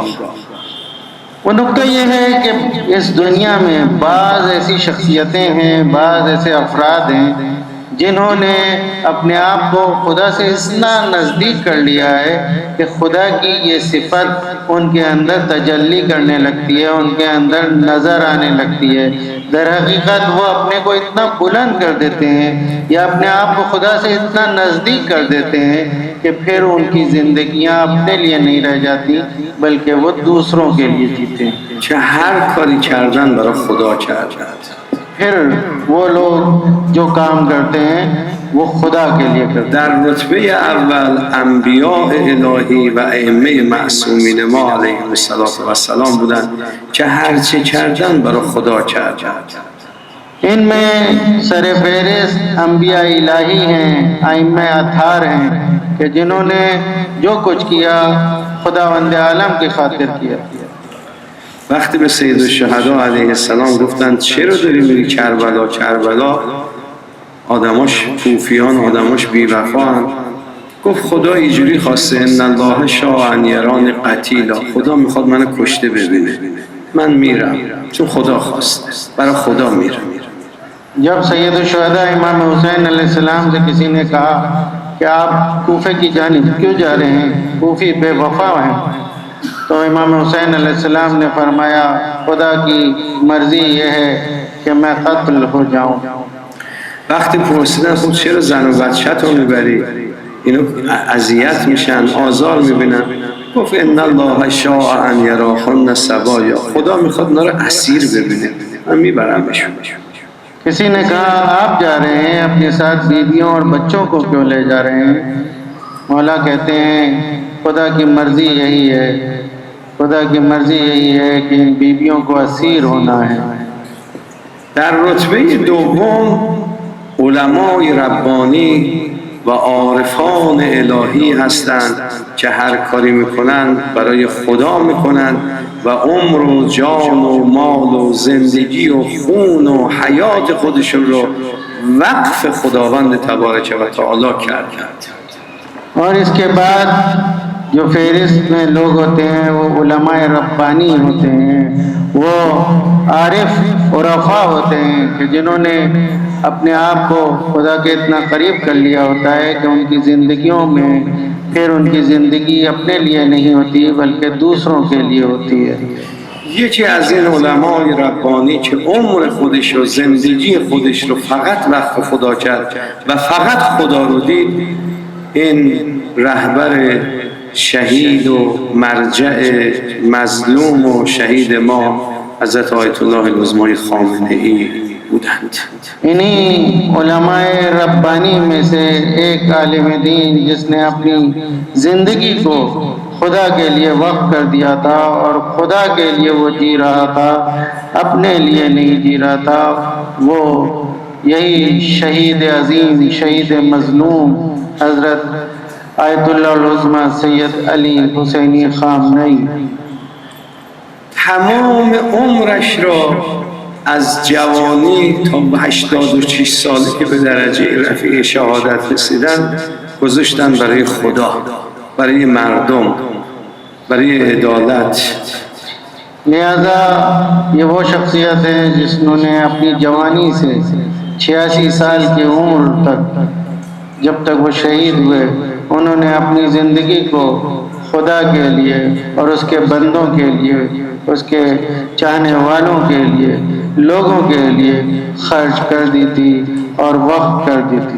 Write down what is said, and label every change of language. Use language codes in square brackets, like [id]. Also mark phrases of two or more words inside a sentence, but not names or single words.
[ur] وہ نکتہ یہ ہے کہ اس دنیا میں بعض ایسی شخصیتیں ہیں، بعض ایسے افراد ہیں جنہوں نے اپنے آپ کو خدا سے اتنا نزدیک کر لیا ہے کہ خدا کی یہ صفت ان کے اندر تجلی کرنے لگتی ہے، ان کے اندر نظر آنے لگتی ہے. در حقیقت وہ اپنے کو اتنا بلند کر دیتے ہیں یا اپنے آپ کو خدا سے اتنا نزدیک کر دیتے ہیں کہ پھر ان کی زندگیاں اپنے لیے نہیں رہ جاتیں بلکہ وہ دوسروں کے لیے جیتے ہیں. [fa] که هر کاری کردن برای خدا کردن. [ur] پھر وہ لوگ جو کام کرتے ہیں وہ خدا کے لیے کرتے [fa] در رتبه اول انبیاء الهی و ائمه معصومین ما علیهم السلام بودن که هرچه کردن برای خدا کردن. [ur] ان میں سرفہرست انبیاء الٰہی ہیں، ائمہ اطہار ہیں کہ جنہوں نے جو کچھ کیا خداوند عالم کی خاطر کیا. [fa] وقتی به سید الشهدا علیه السلام گفتن چرا داری میری کربلا آدماش کوفیان، آدماش بی‌وفان، گفت خدا اینجوری خواسته، [ar] ان الله شاء ان یرانی قتیلا، [fa] خدا میخواد منو کشته ببینه، من میرم چون خدا خواسته، برای خدا میرم. [ur] جب سید الشہدا امام حسین علیہ السلام سے کسی نے کہا کہ آپ کوفے کی جانب کیوں جا رہے ہیں، کوفی بے وفا ہیں، تو امام حسین علیہ السلام نے فرمایا خدا کی مرضی یہ ہے کہ میں قتل ہو جاؤں. [fa] وقتی پرسیدن خب چرا زن و بچه‌تو میبری؟ اینو اذیت میشن، آزار میبینن. [ar] گفت ان الله شاء ان یراهن سبایا، [fa] خدا میخواد اونا رو اسیر ببینه، من میبرمشون. [ur] کسی نے کہا آپ جا رہے ہیں اپنے ساتھ بیویوں اور بچوں کو کیوں لے جا رہے ہیں? مولا کہتے ہیں خدا کی مرضی یہی ہے، خدا کی مرضی یہی ہے کہ ان بیویوں کو اسیر ہونا ہے. [fa] در رتبه دوم علمای ربانی و عارفان الهی هستند که هر کاری میکنن برای خدا میکنن و عمر و جان و مال و زندگی و خون و حیات خودشون رو وقف خداوند تبارک و تعالی کردند. [ur] اور اس کے بعد جو فہرست میں لوگ ہوتے ہیں وہ علمائے ربانی ہوتے ہیں، وہ عارف عرفا ہوتے ہیں کہ جنہوں نے اپنے آپ کو خدا کے اتنا قریب کر لیا ہوتا ہے کہ ان کی زندگیوں میں پھر ان کی زندگی اپنے لیے نہیں ہوتی بلکہ دوسروں کے لیے ہوتی ہے. [fa] یکی از این علمای ربانی که عمر خودش و زندگی خودش رو فقط وقف خدا کرد و فقط خدا رو دید، این رهبر شهید و مرجع مظلوم و شهید ما حضرت آیت الله العظمای خامنه ای بودند. [ur] انہی علمائے ربانی میں سے ایک عالم دین جس نے اپنی زندگی کو خدا کے لیے وقف کر دیا تھا اور خدا کے لیے وہ جی رہا تھا، اپنے لیے نہیں جی رہا تھا، وہ یہی شہید عظیم، شہید مظلوم حضرت آیت اللہ عظمیٰ سید علی حسینی خامنہ ای [fa] تمام عمرش را از جوانی تا 86 سالی که به درجه رفیع شهادت رسیدن گذاشتن برای خدا، برای مردم، برای عدالت. [ur] لہٰذا یہ وہ شخصیت ہے جنہوں نے اپنی جوانی سے 86 سال کی عمر تک، جب تک وہ شہید ہوئے، انہوں نے اپنی زندگی کو خدا کے لیے اور اس کے بندوں کے لیے، اس کے چاہنے والوں کے لیے، لوگوں کے لیے خرچ کر دی تھی اور وقت کر دی تھی.